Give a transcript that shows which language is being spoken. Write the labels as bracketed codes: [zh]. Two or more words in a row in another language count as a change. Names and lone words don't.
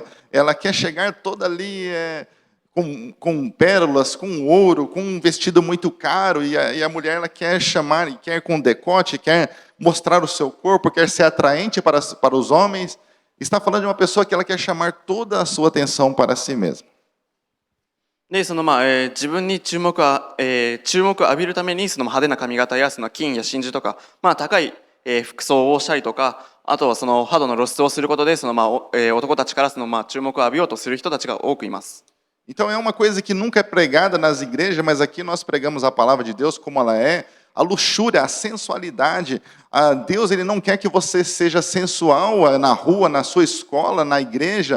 [pt] Ela quer chegar toda ali com pérolas, com ouro, com um vestido muito caro. E a mulher ela quer chamar, e quer com decote, quer mostrar o seu corpo, quer ser atraente para os homens. Está falando de uma pessoa que ela quer chamar toda a sua atenção para si mesma. [ja] で、自分に注目を浴びるために派手な髪型や金や真珠とか、高い、服装をしたりとか、あとは肌の露出をすることで男たちから注目を浴びようとする人たちが多くいます。 [pt] Então é uma coisa que nunca é pregada nas igrejas, mas aqui nós pregamos a palavra de Deus como ela é. A luxúria, a sensualidade. Deus ele não quer que você seja sensual na rua, na sua escola, na igreja.